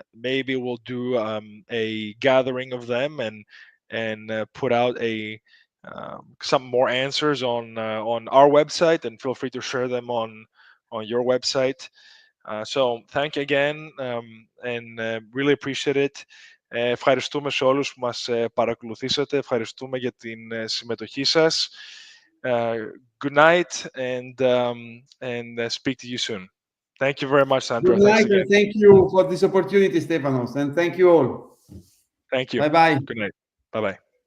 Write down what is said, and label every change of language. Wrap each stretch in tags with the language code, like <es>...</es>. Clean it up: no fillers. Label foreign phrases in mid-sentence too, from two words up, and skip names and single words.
<en>Maybe we'll do a gathering of them and put out some more answers on our website, and feel free to share them on your website. So thank you again, and really appreciate it.</en> <el>Ευχαριστούμε σε όλους που μας παρακολουθήσατε. Ευχαριστούμε για την συμμετοχή σας.</el> <en>Good night, and speak to you soon. Thank you very much, Sandro. Good night, and thank you for this opportunity, Stéphanos, and thank you all. Thank you. Bye-bye. Good night. Bye-bye.</en>